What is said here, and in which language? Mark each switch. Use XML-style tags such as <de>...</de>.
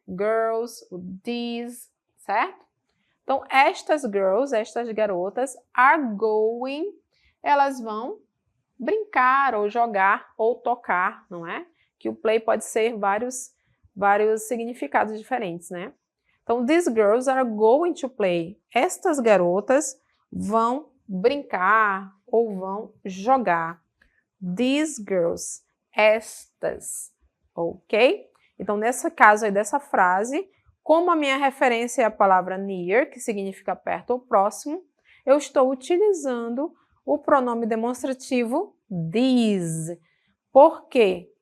<pt>Girls, these, certo? Então, estas girls, estas garotas, are going, elas vão brincar, ou jogar, ou tocar, não é? Que o play pode ser vários significados diferentes, né?</pt> <en>Então, these girls are going to play.</en> <pt>Estas garotas vão brincar ou vão jogar. These girls, estas, ok? Então, nesse caso aí dessa frase, como a minha referência é a palavra near, que significa perto ou próximo, eu estou utilizando o pronome demonstrativo these. Por quê?</pt>